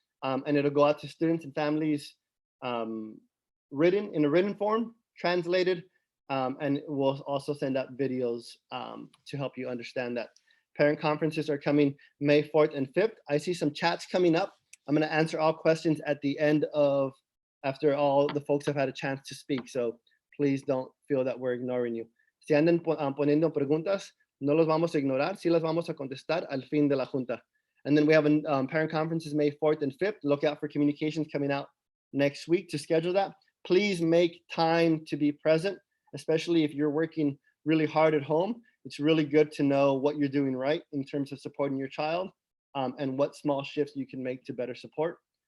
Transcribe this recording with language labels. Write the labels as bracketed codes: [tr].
[en] And it'll go out to students and families written in a written form, translated, and we'll also send out videos to help you understand that. Parent conferences are coming May 4th and 5th. I see some chats coming up. I'm going to answer all questions at the end after all the folks have had a chance to speak. So please don't feel that we're ignoring you. [es] Si andan poniendo preguntas, no los vamos a ignorar, sí las vamos a contestar al fin de la junta. [en] And then we have parent conferences May 4th and 5th. Look out for communications coming out next week to schedule that. Please make time to be present, especially if you're working really hard at home. It's really good to know what you're doing right in terms of supporting your child, and what small shifts you can make to better support.